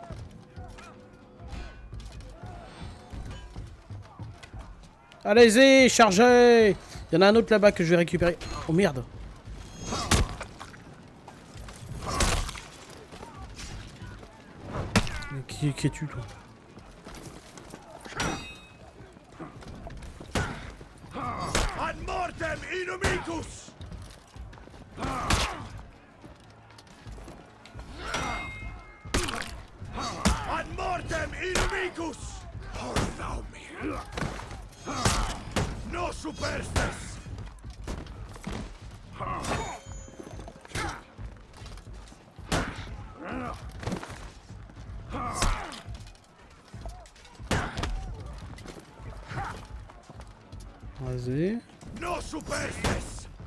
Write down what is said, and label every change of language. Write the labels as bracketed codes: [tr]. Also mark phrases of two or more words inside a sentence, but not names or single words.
[fr] Allez-y, chargez! Il y en a un autre là-bas que je vais récupérer. Oh merde! Mais qui es-tu, toi? [la] Ad mortem inumicus! Ad mortem inumicus! Hornaumi! No superstes! [fr] Vas-y. [la] No superstes!